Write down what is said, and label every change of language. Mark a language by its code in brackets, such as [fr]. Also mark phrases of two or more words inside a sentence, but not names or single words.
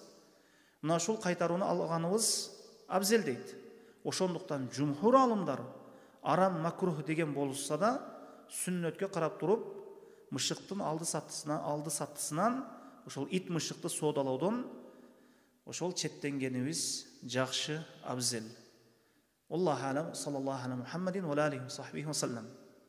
[ky] Мына ушул кайтарууну алганыбыз абзел дейт. Ошондуктан жумхур алымдар арам макрух деген болушса да, сүннөткө карап туруп, мышыктын алды саттысынан ошол ит мышыкты соодалоодон ошол четтенгенибиз жакшы, абзел. [ar] الله أعلم، صلى الله على محمد وعليه وصحبه وسلم.